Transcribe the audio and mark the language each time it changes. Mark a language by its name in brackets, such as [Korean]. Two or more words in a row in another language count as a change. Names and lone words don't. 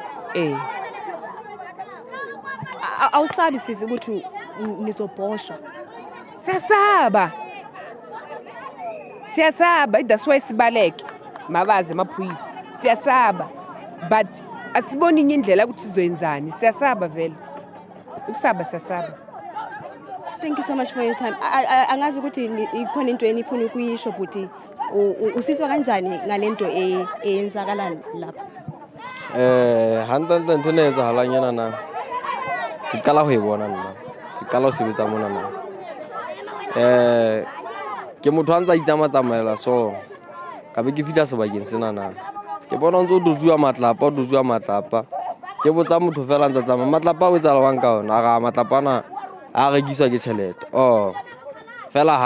[Zulu] Awusabi sisi ukuthi nizobhoshwa? Siyasaba, [English] that's why [Zulu] sibaleke mabazi amaphoyisa. Siyasaba, but asiboni inye indlela ukuthi sizoyenzani. Siyasaba vele. Ukusaba siyasaba. [English] Thank you so much for your time. [Zulu] Angazi ukuthi ikhona into enifuna ukuyisho ukuthi usizwa kanjani ngalento eyenzakala lapha? [Southern Sotho] Hantanta ntho ne etsahalanyana na ke qala ho e bona nna, ke qala ho sebetsa mona na. Ke motho a ntse a itsamaya so ka be ke fihla sebakeng sena na, ke bona ntse o dutswa matlapa, ke botsa motho fela ntse tsamaya matlapa o etsa lwang ka ona, ga matlapana a rekiswa ke tšhelete.